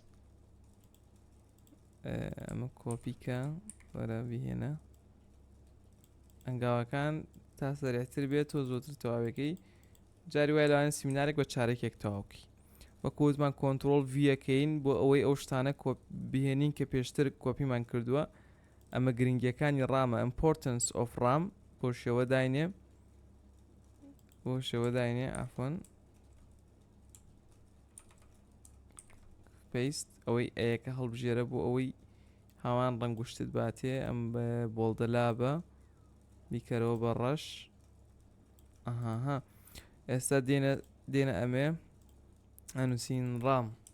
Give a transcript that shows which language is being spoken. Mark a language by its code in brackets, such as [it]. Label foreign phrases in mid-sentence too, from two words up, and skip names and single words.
[ckb] ئەمە کۆپیکە وەرە بهێنە ئەنگاوەکان تا سەرێتر بێت و زۆتر تەواوەکەی جاری وای لەوانە سیمینارێک بە چارەکێک تەواوکەی وەکوتمان کۆنتڕۆڵ ڤیەکەین بۆ ئەوەی ئەو شتانە بهێنین کە پێشتر کۆپیمان کردووە ئەمە گرنگیەکانی ڕامە [en] importance of RAM [ckb] بۆ شێوە داینێ ئافۆن پێست ئەوەی ئەیەکە هەڵبژێرە بۆ ئەوەی هاوان ڕەنگوشتت باتێ ئەم بۆڵدە لابە بیکەرەوە بە ڕەش ئەها ئێستا دێنە ئەمێ ئەنووسین ڕام